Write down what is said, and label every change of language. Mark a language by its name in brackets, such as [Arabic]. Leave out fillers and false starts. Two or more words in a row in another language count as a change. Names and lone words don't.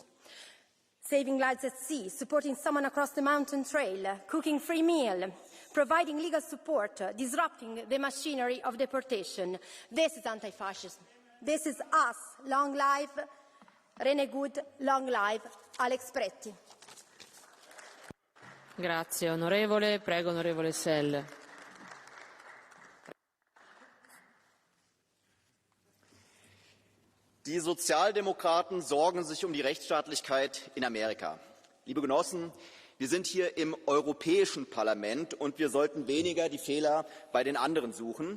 [English] Saving lives at sea, supporting someone across the mountain trail, cooking free meal, providing legal support, disrupting the machinery of deportation. This is anti-fascism. This is us. Long live René Good, long live Alex Pretti. [Italian] Grazie onorevole. Prego onorevole Sell. [German] Die Sozialdemokraten sorgen sich um die Rechtsstaatlichkeit in Amerika. Liebe Genossen, wir sind hier im Europäischen Parlament und wir sollten weniger die Fehler bei den anderen suchen.